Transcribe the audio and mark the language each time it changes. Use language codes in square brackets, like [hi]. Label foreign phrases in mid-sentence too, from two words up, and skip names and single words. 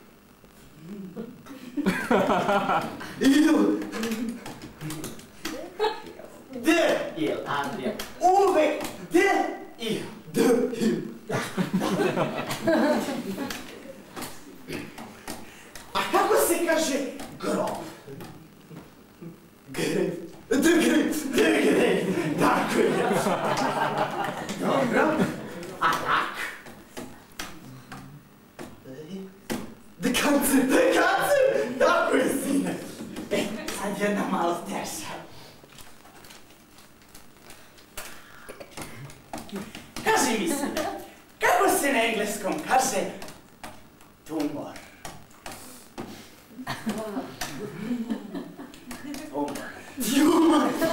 [sr] D, il, Andrija, uvek D, il. D, il. A kako se kaže grob? [en] Grave. The grave. The grave, [sr] tako je. Dobro, a rak? [en] The cancer. The cancer, [sr] tako je, sine. Sad jedna malo teža. Kaži mi, sine, kako se na engleskom kaže tumor? Tumor.